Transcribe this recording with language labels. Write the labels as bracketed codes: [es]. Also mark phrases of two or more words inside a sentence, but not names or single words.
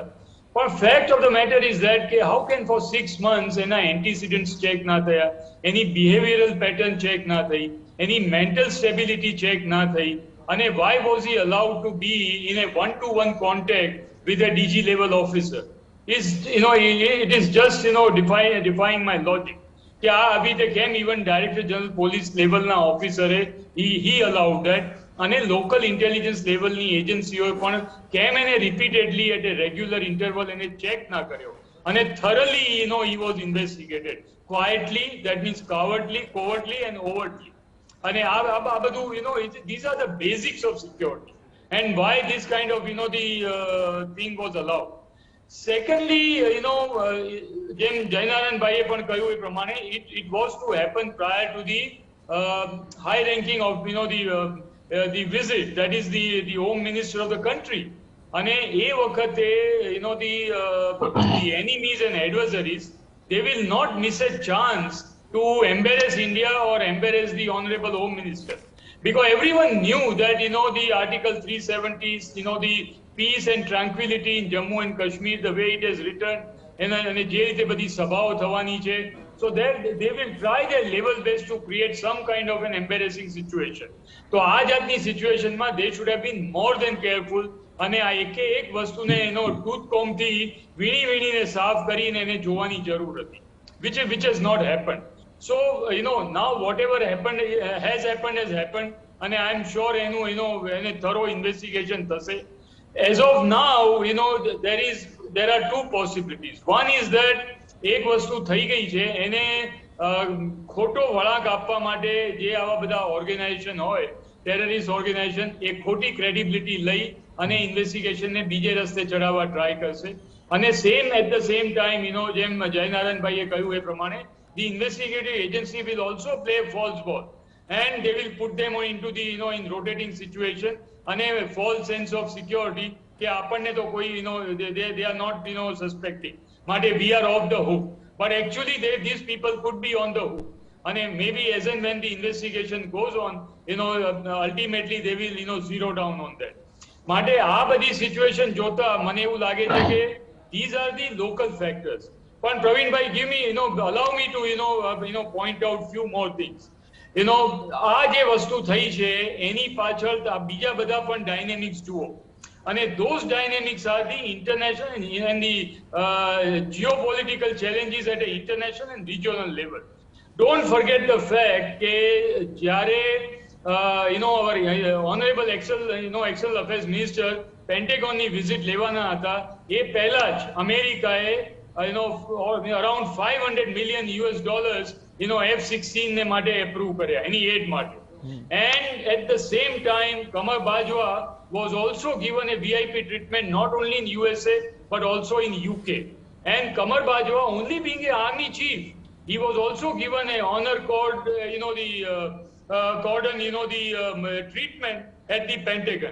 [en] પણ fact of the matter is that કે how can for 6 months [gu] એના એન્ટીસિડન્ટ્સ ચેક ના થયા, એની બિહેવિયરલ પેટર્ન ચેક ના થઈ, એની મેન્ટલ સ્ટેબિલિટી ચેક ના થઈ, અને [en] why was he allowed to be in a 1-to-1 contact with a DG level officer? It is just defying my logic [gu] કે આ આવી રીતે કેમ [en] even director general police [gu] લેવલના ઓફિસરે [en] he allowed that, [gu] અને [en] local intelligence [gu] લેવલની એજન્સીઓએ પણ કેમ એને [en] repeatedly at a regular interval [gu] એને ચેક ના કર્યો, અને [en] thoroughly he was investigated quietly, that means covertly and overtly. [gu] અને આ બધું [en] these are the basics of security. and why this kind of, thing was allowed. Secondly, [gu] જેમ જયનારાયણભાઈએ પણ કહ્યું એ પ્રમાણે [en] it was to happen prior to the high ranking of, the visit, that is the home minister of the country. [gu] અને એ વખતે, [en] the enemies and adversaries, they will not miss a chance to embarrass India or embarrass the honorable home minister. Because everyone knew that, the Article 370s, the peace and tranquility in Jammu and Kashmir, the way it is written, and [gu] જે રીતે બધી સભાઓ થવાની છે, [en] so they will try their level best to create some kind of an embarrassing situation. તો આ જાતની સિચ્યુએશનમાં they should have been more than careful, [gu] અને આ એકે એક વસ્તુને [en] tooth combથી [gu] વીણીને સાફ કરીને એને જોવાની જરૂર હતી, [en] which has not happened. So, now whatever happened has happened, and I am sure, a thorough investigation thase. As of now, there are two possibilities. One is that [gu] એક વસ્તુ થઈ ગઈ છે, એને ખોટો વળાંક આપવા માટે જે આવા બધા ઓર્ગેનાઇઝેશન હોય, [en] terrorist organization, [gu] એ ખોટી ક્રેડિબિલિટી લઈ અને ઇન્વેસ્ટિગેશનને બીજે રસ્તે ચડાવવા ટ્રાય કરશે. અને [en] at the same time, [gu] જેમ જયનારાયણભાઈએ કહ્યું એ પ્રમાણે, [en] the investigative agency will also play a false ball, and they will put them into the, in rotating situation, and a false sense of security, [gu] કે આપણને તો કોઈ, [en] they are not, suspecting. Mate, we are off the hook. But actually, these people could be on the hook. And maybe as and when the investigation goes on, ultimately they will, zero down on that. Mate, [gu] આ બધી situation જોતા મને એવું લાગે છે કે [en] these are the local factors. But Praveen bhai, allow me to, point out few more things. [gu] આ જે વસ્તુ થઈ છે, એની પાછળ બીજા બધા પણ dynamics જુઓ. [en] And those dynamics are the international and the geopolitical challenges at an international and regional level. Don't forget the fact that jyare, our honorable external affairs minister Pentagon [gu] ની visit લેવાના હતા, એ પહેલા જ અમેરિકાએ around $500 million, F-16 ને માટે એપ્રૂવ કર્યા, એની એડ માટે. [en] And at the same time, Qamar Bajwa was also given a VIP treatment not only in USA but also in UK. And Qamar Bajwa, only being an army chief, he was also given a honor cord, cordon, treatment at the Pentagon.